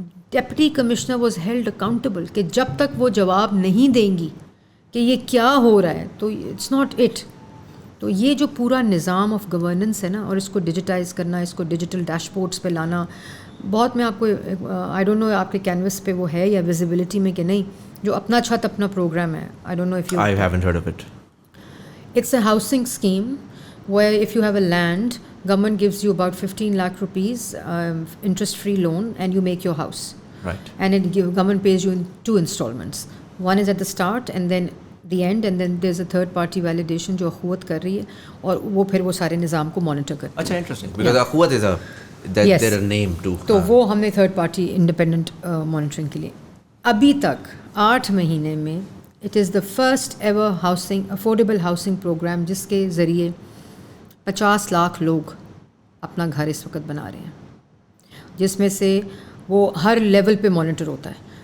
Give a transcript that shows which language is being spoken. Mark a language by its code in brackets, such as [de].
[en] deputy commissioner was held accountable [ur] کہ جب تک وہ جواب نہیں دیں گی کہ یہ کیا ہو رہا ہے تو [en] It's not it. [ur] تو یہ جو پورا نظام آف گورننس ہے نا, اور اس کو ڈیجیٹائز کرنا, اس کو ڈیجیٹل ڈیش بورڈس پہ لانا, بہت. میں آپ کو [en] I don't know [ur] آپ کے کینوس پہ وہ ہے یا ویزیبلٹی میں کہ نہیں, جو اپنا چھت اپنا پروگرام ہے. [en] I don't know if you, I haven't heard of it. It's a housing scheme where if you have a land, government gives you about 15 lakh rupees interest-free loan and you make your house. Right. And government pays you in 2 installments. One is at the start and then the end, and then there's a third party validation [ur] جو اخوت کر رہی ہے, اور وہ پھر وہ سارے نظام کو مانیٹر کرتی ہے. [en] اچھا, interesting, because اخوت is their name too. [ur] تو وہ ہم نے تھرڈ پارٹی انڈیپینڈنٹ مانیٹرنگ کے لیے. ابھی تک 8 مہینے میں [en] it is the first ever housing affordable housing programme [ur] جس کے ذریعے 50 لاکھ لوگ اپنا گھر اس وقت بنا رہے ہیں, جس میں سے وہ ہر لیول پہ مانیٹر ہوتا ہے.